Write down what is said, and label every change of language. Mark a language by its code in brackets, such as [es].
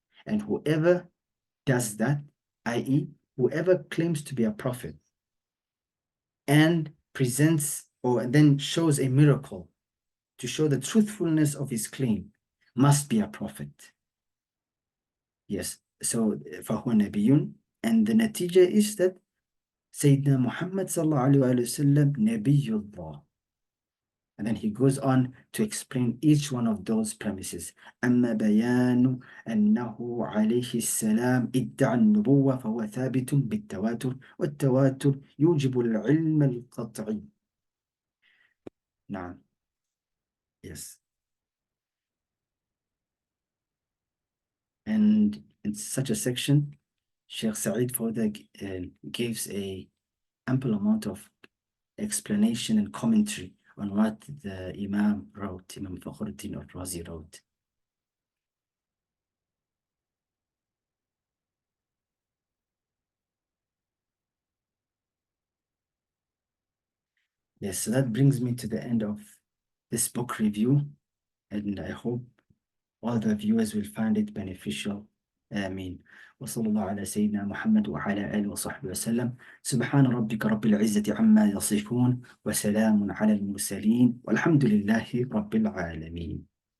[en] And whoever does that, i.e., whoever claims to be a prophet and presents or then shows a miracle to show the truthfulness of his claim, must be a prophet. Yes, so [ar] فَهُوَ نَبِيٌّ, [en] and the natija is that Sayyidina Muhammad sallallahu alayhi wa sallam Nabiyullah. And then he goes on to explain each one of those premises. [ar] أما بيان أنه عليه السلام ادعى النبوة فهو ثابت بالتواتر والتواتر يوجب العلم القطعي. نعم. [en] Yes. And in such a section, Sheikh Sa'id further gives a ample amount of explanation and commentary on what the Imam wrote, Imam Fakhr al-Razi wrote. Yes, so that brings me to the end of this book review, and I hope all the viewers will find it beneficial. [ar] آمين. وصلى الله على سيدنا محمد وعلى آله وصحبه وسلم. سبحان ربك رب العزة عما يصفون وسلام على المرسلين والحمد لله رب العالمين.